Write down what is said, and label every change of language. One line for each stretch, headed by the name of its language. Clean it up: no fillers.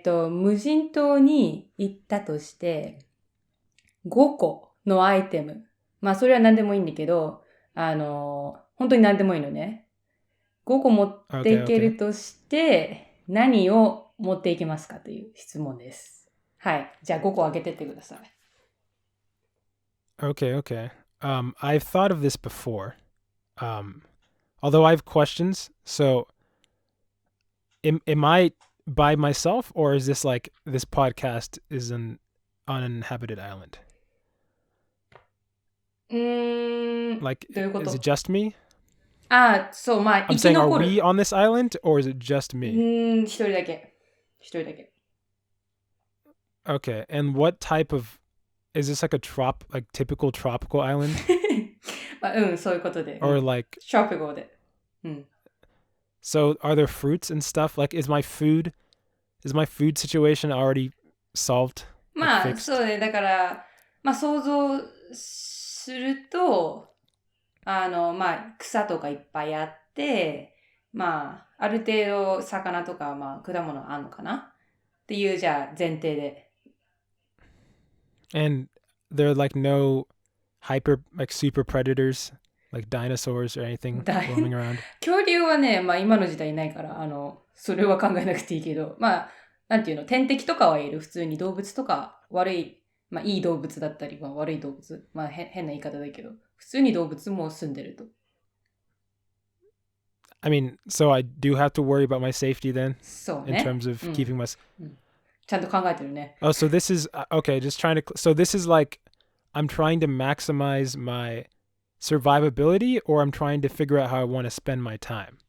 Japanese: 無人島に行ったとして、5個のアイテム。まあ、それは何でもいいんだけど、本当に何でもいいのね。 5個持っていけるとして、何を持っていきますかという質問です。はい。じゃあ5個開けてってください。
English: Okay. I've thought of this before. Although I have questions, so am I by myself, or is this like this podcast is on an uninhabited island? Like,
Japanese: どういうこと?
English: Is it just me?
Japanese: そう、まあ、
English: I'm saying, are we on this island, or is it just me?
Japanese: 一人だけ。
English: Okay, and what type of, is this like typical tropical island?
Japanese: まあ、そういうことで。
English: Or like...
Japanese: tropical で。
English: So are there fruits and stuff? Like, is my food situation already solved?
Japanese: まあ、
English: fixed?
Japanese: そうね。だから、まあ、想像すると、まあ、草とかいっぱいあって、まあ、ある程度魚とか、まあ、果物あるのかなっていう、じゃあ、前提で。
English: And there are like no super predators, like dinosaurs or anything roaming around?
Japanese: 恐竜はね、まあ、今の時代いないから、それは考えなくていいけど、まあ、なんていうの、天敵とかはいる。普通に動物とか、まあ、いい動物だったり、まあ、悪い動物。まあ、変な言い方だけど、普通に動物も住んでると。
English: I mean, so I do have to worry about my safety then?
Japanese: そうね。
English: In terms of keeping my...
Japanese: ちゃんと考えてるね。
English: Oh, so this is... Okay, just trying to... So this is like, I'm trying to maximize my survivability, or I'm trying to figure out how I want to spend my time?